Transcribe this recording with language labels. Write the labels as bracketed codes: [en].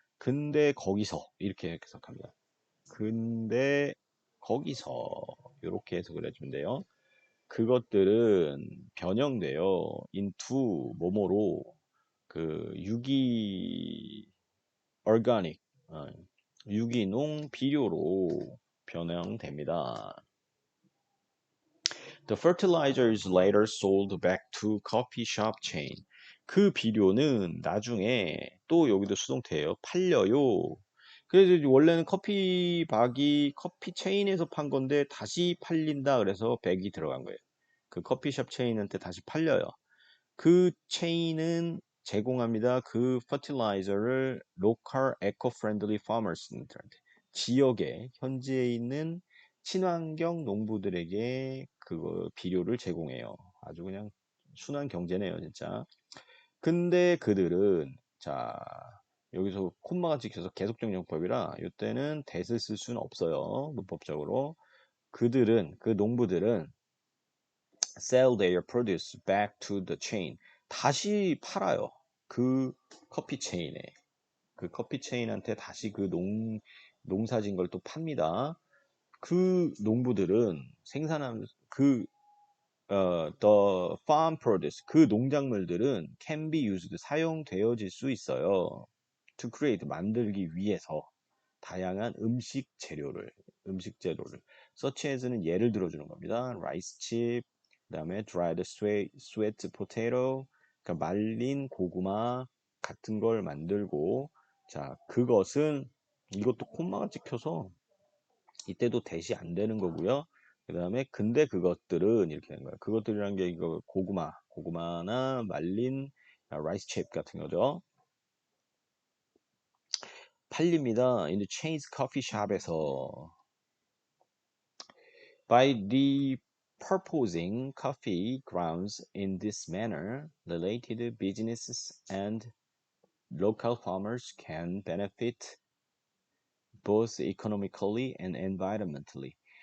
[ko] 근데 거기서 이렇게 해석합니다. 근데 거기서 이렇게 해석을 해주면 돼요. 그것들은 변형돼요. into 뭐뭐로 그 유기 organic 유기농 비료로 변형됩니다. [en] The fertilizer is later sold back to coffee shop chain. [ko] 그 비료는 나중에 또 여기도 수동태예요. 팔려요. 그래서 원래는 커피박이 커피 체인에서 판 건데 다시 팔린다 그래서 백이 들어간 거예요. 그 커피숍 체인한테 다시 팔려요. 그 체인은 제공합니다. 그 fertilizer를 [en] local eco-friendly farmers [ko] 한테 지역에 현지에 있는 친환경 농부들에게 그 비료를 제공해요. 아주 그냥 순환 경제네요, 진짜. 근데 그들은 자 여기서 콤마가 찍혀서 계속적 용법이라 이때는 that을 쓸 수는 없어요. 문법적으로. 그들은 그 농부들은 [en] sell their produce back to the chain. [ko] 다시 팔아요. 그 커피 체인에. 그 커피 체인한테 다시 그 농사진 걸 또 팝니다. 그 농부들은 생산한 [en] the farm produce, [ko] 그 농작물들은 [en] can be used, [ko] 사용되어질 수 있어요. [en] to create, [ko] 만들기 위해서 다양한 음식 재료를 such as는 예를 들어주는 겁니다. rice chip, 그 다음에 [en] dried sweet potato, [ko] 그러니까 말린 고구마 같은 걸 만들고, 자, 그것은 이것도 콤마가 찍혀서 이때도 대시 안 되는 거고요. 그 다음에 근데 그것들은 이렇게 되는 거예요. 그것들이란 게 이거 고구마나 말린 라이스 칩 같은 거죠. 팔립니다. [en] in the chains [ko] 커피 샵에서 [en] by repurposing coffee grounds in this manner, related businesses and local farmers can benefit both economically and environmentally.